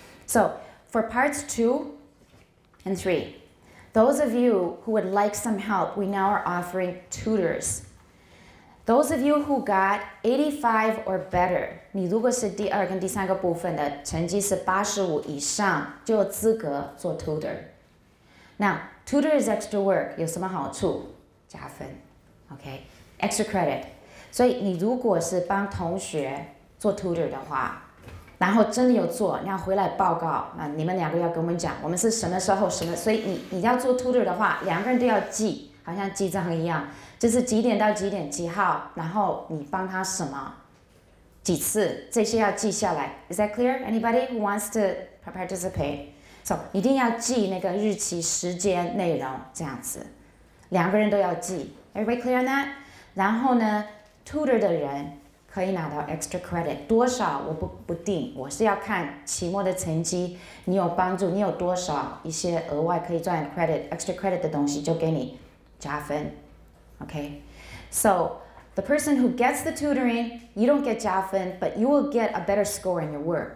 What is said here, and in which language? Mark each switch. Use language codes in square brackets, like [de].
[en] So for parts 2 and 3. Those of you who would like some help, we now are offering tutors. Those of you who got 85 or better, [zh] 你如果是第2跟第3个部分的成绩是85以上，就有资格做 tutor. [en] Now, tutor is extra work. [zh] 有什么好处？加分 [en] ，OK? Extra credit. [zh] 所以你如果是帮同学做 tutor 的话，然后真的有做，你要回来报告啊！你们2个要跟我们讲，我们是什么时候什么，所以你要做 tutor 的话，2个人都要记，好像记账一样，就是几点到几点几号，然后你帮他什么，几次，这些要记下来。 [en] Is that clear? Anybody who wants to participate? [zh] So 一定要记那个日期、时间、内容这样子，2个人都要记。 [en] Everybody clear on that? [zh] 然后呢 ，tutor 的人。可以拿到 extra credit 多少我不定，我是要看期末的成绩，你有帮助，你有多少一些额外可以赚 extra credit 的东西就给你加分 ，OK? So [en] The person who gets the tutoring, you don't get 加分, but you will get a better score in your work.